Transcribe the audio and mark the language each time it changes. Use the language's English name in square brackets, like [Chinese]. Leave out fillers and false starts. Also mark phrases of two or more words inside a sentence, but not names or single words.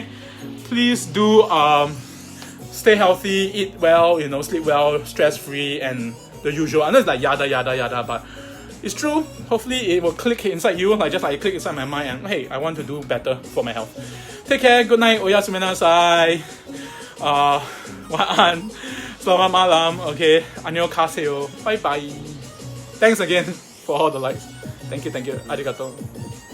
[English] Please do stay healthy, eat well, you know, sleep well, stress-free, and the usual. I know it's like yada yada yada, but it's true. Hopefully it will click inside you, like just like it click inside my mind and hey, I want to do better for my health. Take care, good night, [Japanese] おやすみなさい. Waan, [Malay] selamat malam, okay, annyeonghaseyo, [English] bye bye. Thanks again for all the likes. Thank you, arigato.